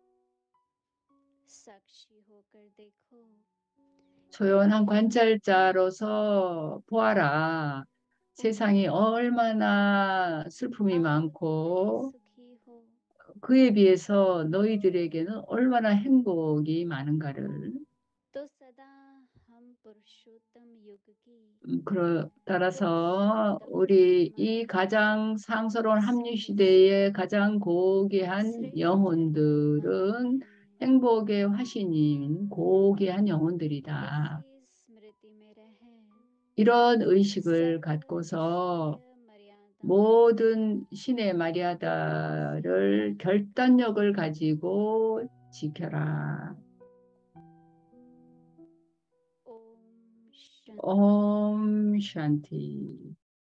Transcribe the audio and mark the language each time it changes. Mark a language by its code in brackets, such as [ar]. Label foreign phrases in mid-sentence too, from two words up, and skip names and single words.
[ko] 조용한 관찰자로서 보아라. 세상이 얼마나 슬픔이 많고 그에 비해서 너희들에게는 얼마나 행복이 많은가를. [hi] तो सदा हम पुरुषोत्तम युग की [ko] 따라서 우리 이 가장 상스러운 합류 시대의 가장 고귀한 영혼들은 행복의 화신인 고귀한 영혼들이다. [hi] इसी स्मृति में रहें [ko] 이런 의식을 갖고서 모든 신의 마리아다를 결단력을 가지고 지켜라. [hi] ओम शांति ओम शांति.